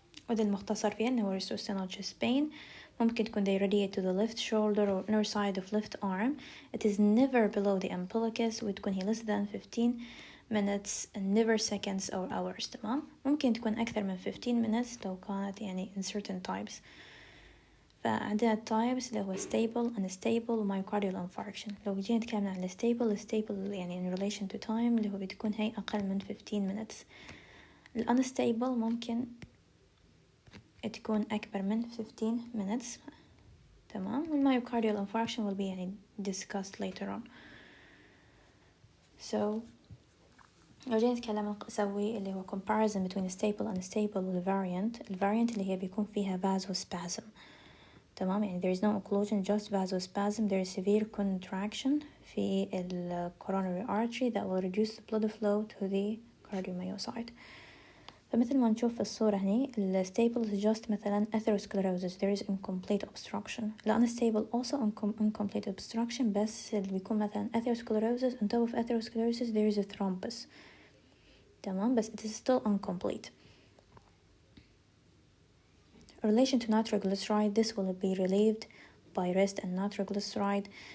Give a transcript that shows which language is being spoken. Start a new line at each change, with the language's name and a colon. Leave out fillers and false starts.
Arabic: وده المختصر فيه أنه
English: retrosternal chest pain
Arabic: ممكن تكون
English: they radiate to the left shoulder or inner side of left arm. It is never below the umbilicus
Arabic: وتكون هي
English: less than 15 minutes and never seconds or hours تمام.
Arabic: ممكن تكون أكثر من 15 minutes لو كانت يعني
English: in certain types.
Arabic: فعندنا types اللي هو stable unstable myocardial infarction. لو جينا نتكلم عن stable يعني
English: in relation to time
Arabic: اللي هو بتكون هي أقل من 15 minutes. unstable ممكن تكون أكبر من 15 minutes تمام.
English: والmyocardial infarction will be يعني discussed later on.
Arabic: So لو جينا نتكلم نسوي اللي هو
English: comparison between stable unstable
Arabic: والvariant.
English: الvariant
Arabic: اللي هي بيكون فيها
English: vasospasm
Arabic: تمام، يعني
English: there is no occlusion just vasospasm. There is severe contraction في ال coronary artery that will reduce the blood flow to the cardiomyocyte.
Arabic: فمثل ما نشوف في الصورة هني ال
English: stable is just مثلا atherosclerosis there is incomplete obstruction. ال unstable also incomplete obstruction
Arabic: بس اللي بيكون مثلا
English: atherosclerosis on top of atherosclerosis there is a thrombus
Arabic: تمام، بس
English: it is still incomplete. relation to nitroglyceride, this will be relieved by rest and nitroglyceride.